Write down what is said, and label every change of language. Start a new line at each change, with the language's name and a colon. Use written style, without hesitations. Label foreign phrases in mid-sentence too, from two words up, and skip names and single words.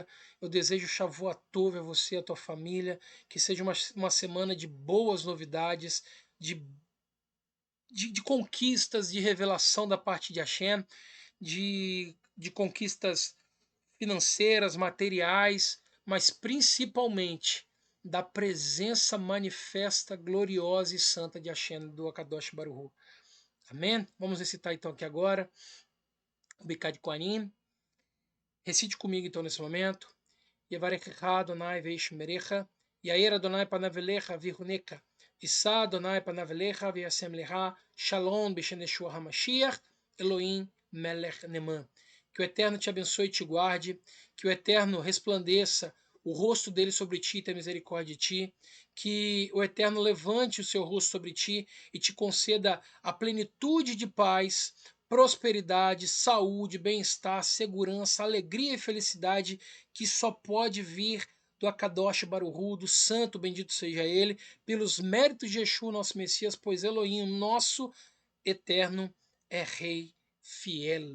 Portuguese: Eu desejo Shavuot a você e a tua família, que seja uma semana de boas novidades, de conquistas, de revelação da parte de Hashem, de conquistas financeiras, materiais, mas principalmente da presença manifesta, gloriosa e santa de Hashem, do
Hebrew: הקדוש ברוך הוא.
Portuguese: Amém? Vamos recitar então aqui agora o
Hebrew: ברכת כהנים.
Portuguese: Recite comigo então nesse momento.
Hebrew: יברכך אדוני וישמרך, יאר אדוני פניו אליך ויחנך, ישא אדוני פניו אליך וישם לך, שלום בשם ישוע המשיח, אלוהים מלך נאמן.
Portuguese: Que o Eterno te abençoe e te guarde, que o Eterno resplandeça o rosto dele sobre ti e tenha misericórdia de ti, que o Eterno levante o seu rosto sobre ti e te conceda a plenitude de paz, prosperidade, saúde, bem-estar, segurança, alegria e felicidade que só pode vir do
Hebrew: הקדוש ברוך הוא,
Portuguese: do Santo, bendito seja ele, pelos méritos de Yeshua, nosso Messias, pois Elohim, nosso Eterno, é Rei fiel.